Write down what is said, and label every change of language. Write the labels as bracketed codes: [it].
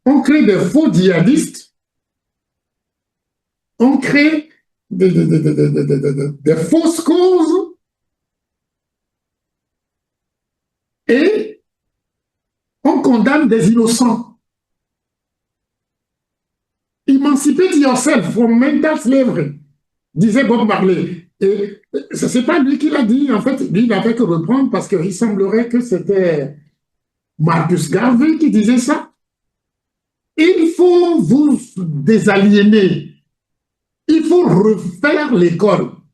[fr] On crée des faux djihadistes, on crée des fausses causes et on condamne des innocents. Immense [en] emancipate yourself from mental slavery, disait Bob Marley. [fr] Et ce n'est pas lui qui l'a dit, en fait, lui, il n'avait que reprendre parce qu'il semblerait que c'était Marcus Garvey qui disait ça. Il faut vous désaliéner. Il faut refaire l'école.